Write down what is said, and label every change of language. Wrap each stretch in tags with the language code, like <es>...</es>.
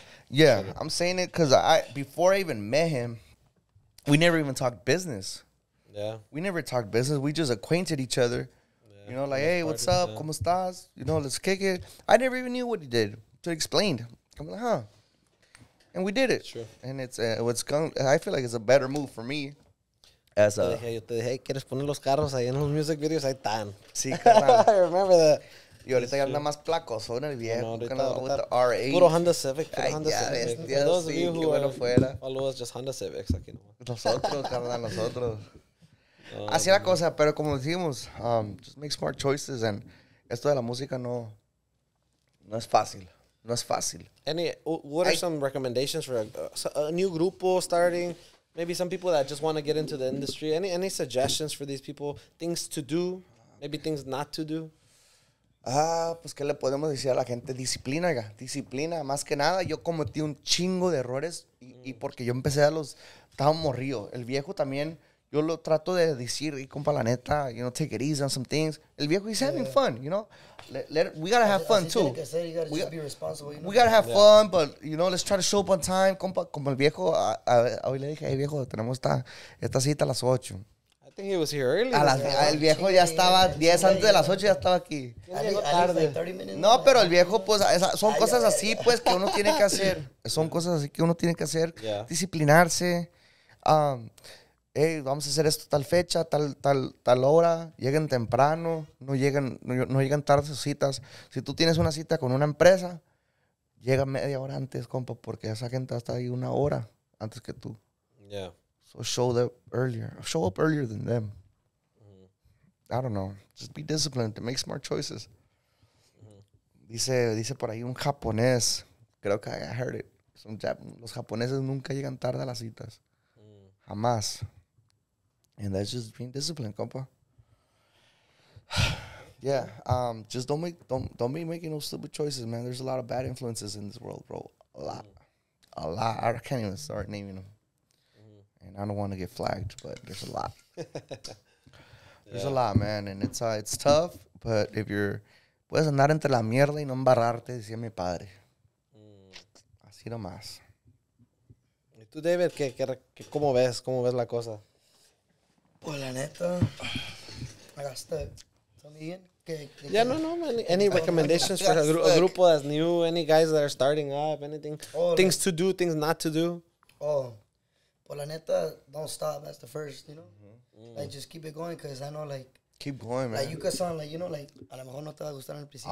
<en>Yeah, I'm saying it because before I even met him, we never even talked business. Yeah. We never talked business. We just acquainted each other. Yeah. Hey, what's up? Yeah.</en> <es>¿Cómo estás?</es> <en>Let's kick it. I never even knew what he did. So he explained. I'm like, huh. And we did it. Sure. And I feel like it's a better move for me.</en> <es>Yo te dije, ¿quieres poner los carros ahí en los</es> <en>music videos?</en> <es>Ahí están. Sí, carnal.</es> <en>I remember that.</en> <es>Y ahorita ya anda más placoso en el viejo.</es> <en>With the R8.</en> <es>Puro Honda Civic. Civic.</es> <en>For those of you who</en> <es>fuera.</es> <en>follow us, just Honda Civics.</en> <es>Aquí Nosotros, carnal, nosotros. Así la cosa, pero como decimos,</es> <en>just make smart choices.</en> <es>And esto de la música no es fácil. No es fácil.</es> <en>What are some recommendations for a new grupo starting? Maybe some people that just want to get into the industry. Any suggestions for these people? Things to do? Maybe things not to do?</en> <es>Pues ¿qué le podemos decir a la gente? Disciplina, oiga. Disciplina, más que nada. Yo cometí un chingo de errores y porque yo empecé estaba morrido. El viejo también, yo lo trato de decir, y compa, la neta,</es> <en>take it easy on some things. El viejo, he's having fun, we gotta have fun too. You gotta be responsible, We gotta have fun, but, let's try to show up on time.</en> <es>Compa, como el viejo, hoy le dije, hey viejo, tenemos esta cita a las 8.</es> <en>I think he was here early.</en> <es>El viejo ya estaba 10 antes de las 8, ya estaba aquí. Llegó tarde. No, pero el viejo, pues, son cosas así, pues, que uno tiene que hacer. Son cosas así que uno tiene que hacer. Disciplinarse. Hey, vamos a hacer esto tal fecha, tal hora. Lleguen temprano. No llegan tarde sus citas. Si tú tienes una cita con una empresa, llega media hora antes, compa, porque esa gente está ahí una hora antes que tú.</es> <en>Yeah. So show up earlier than them. I don't know. Just be disciplined to make smart choices.</en> <es>Dice por ahí un japonés. Creo que</es> <en>I heard it.</en> <es>Los japoneses nunca llegan tarde a las citas. Jamás.</es> <en>And that's just being disciplined, compa. Yeah. Just don't be making no stupid choices, man. There's a lot of bad influences in this world, bro. A lot. I can't even start naming them. And I don't want to get flagged, but there's a lot. There's a lot, man, and it's tough. But if</en> <es>puedes andar entre la mierda y no embarrarte, decía mi padre. Así nomás. ¿Y tú, David, cómo ves la cosa? Pues la neta,</es> <en>I got stuck. Tell me again. Yeah, no. Any recommendations for a grupo that's new? Any guys that are starting up? Anything? Things to do, things not to do?</en> <es>Pues la neta,</es> <en>don't stop. That's the first, Like, just keep it going, because I know, keep going, man. Like, you could sound like,</en> <es>a lo mejor no te va a gustar en el principio.</es>